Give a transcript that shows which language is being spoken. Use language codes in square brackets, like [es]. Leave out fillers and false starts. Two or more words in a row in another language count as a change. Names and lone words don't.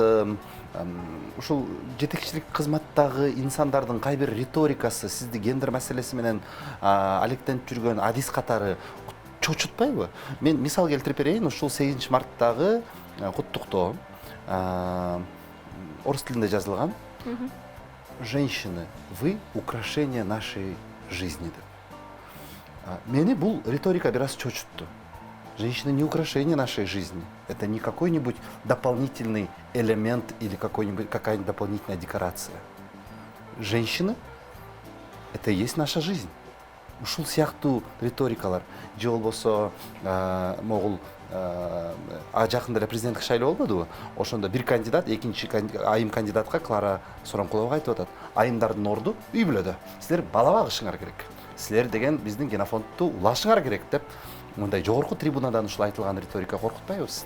[ky] Ушул жетекчилик кызматтагы инсандардын кай бир риторикасы сизди гендер маселеси менен алектенип жүргөн адис катары чочутпайбы? Мен мисал келтирип берейин. Ушул 8 марттагы куттуктоо орус тилинде жазылган. [ru] Женщины, вы украшение нашей жизни деп. [ky] Мени бул риторика бир аз чочутту. [ru] Женщина не украшение нашей жизни. Это не какой-нибудь дополнительный элемент или какая-нибудь дополнительная декорация. Женщина – это и есть наша жизнь. [ky] Ушул сыяктуу риторикалар. Же болбосо могул жакында эле президенттик шайлоо болбодубу? Ошондо бир кандидат, экинчи айым кандидатка Клара Соронкулова айтып атат. Айымдардын орду үй бүлөдө. Силер бала багышыңар керек. Силер деген биздин генофондду улашыңар керек деп. Мындай жогорку трибунадан ушул айтылган риторика коркутпайбы сизди?